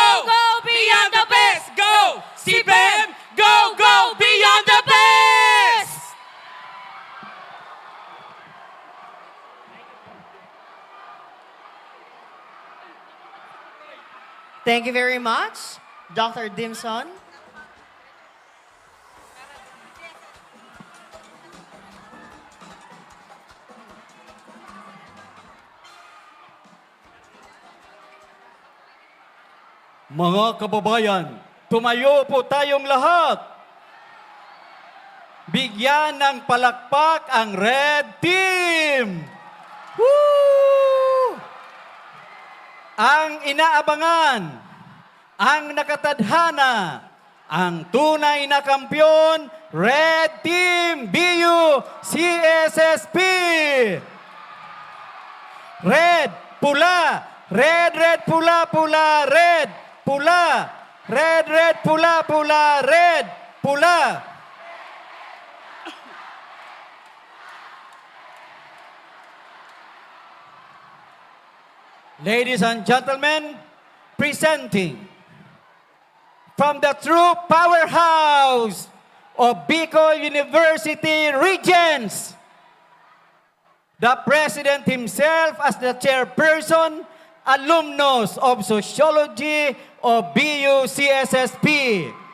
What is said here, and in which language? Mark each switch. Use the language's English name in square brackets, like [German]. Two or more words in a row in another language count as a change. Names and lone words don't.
[English] Go beyond the best! Go! CBM! Go! Go! Beyond the best! Thank you very much, Dr. Dimson. [Filipino] Mga kababayan, tumayo po tayong lahat. Bigyan ng palakpak ang Red Team! Woo! Ang inaabangan, ang nakatadhana, ang tunay na kampyon, Red Team BU CSSP! [English] Red, [Filipino] pula. Red, red, pula, pula, red, pula. Red, red, pula, pula, red, pula. [English] Ladies and gentlemen, presenting from the true powerhouse of Bicol University Regents, the President himself as the chairperson, alumnus of Sociology of BU-CSSP.